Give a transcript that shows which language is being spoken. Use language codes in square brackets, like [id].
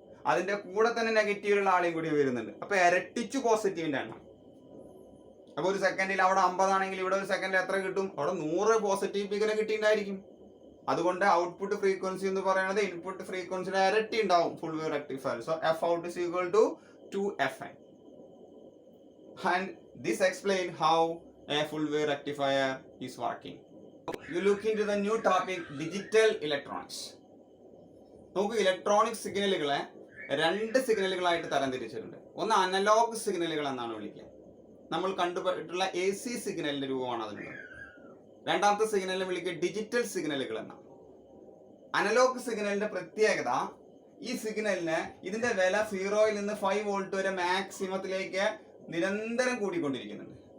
[ml] അതിന്റെ കൂടെ തന്നെ നെഗറ്റീവിലുള്ള ആളെയും കൂടി വരുന്നുണ്ട്. അപ്പൊ ഇരട്ടിച്ചു പോസിറ്റീവിന്റെ എണ്ണം. അപ്പൊ ഒരു സെക്കൻഡിൽ അവിടെ 50 ആണെങ്കിൽ ഇവിടെ ഒരു സെക്കൻഡിൽ എത്ര കിട്ടും? അവിടെ 100 പോസിറ്റീവ് ഫിഗറെ കിട്ടിയിട്ടുണ്ടായിരിക്കും. അതുകൊണ്ട് ഔട്ട്പുട്ട് ഫ്രീക്വൻസി എന്ന് പറയുന്നത് ഇൻപുട്ട് ഫ്രീക്വൻസിയുടെ ഇരട്ടി ഉണ്ടാവും full wave rectifier. [en] So F out is equal to 2Fn. And this explain how a full wave rectifier is working. You look into the new topic digital electronics. [ml] നമുക്ക് electronic സിഗ്നലുകളെ 2 സിഗ്നലുകളായിട്ട് തരംതിരിച്ചിട്ടുണ്ട്. ഒന്ന് analogue സിഗ്നലുകൾ എന്നാണ് വിളിക്കുക. നമ്മൾ കണ്ടുപോയിട്ടുള്ള AC സിഗ്നലിന്റെ രൂപമാണ് അതിനുള്ളത്. രണ്ടാമത്തെ സിഗ്നലിനെ വിളിക്കുക ഡിജിറ്റൽ സിഗ്നലുകൾ എന്നാണ്. അനലോഗ് സിഗ്നലിന്റെ പ്രത്യേകത, ഈ സിഗ്നലിന് ഇതിന്റെ വില 0-ൽ നിന്ന് 5 വോൾട്ട് വരെ മാക്സിമത്തിലേക്ക് നിരന്തരം കൂടിക്കൊണ്ടിരിക്കുന്നുണ്ട്.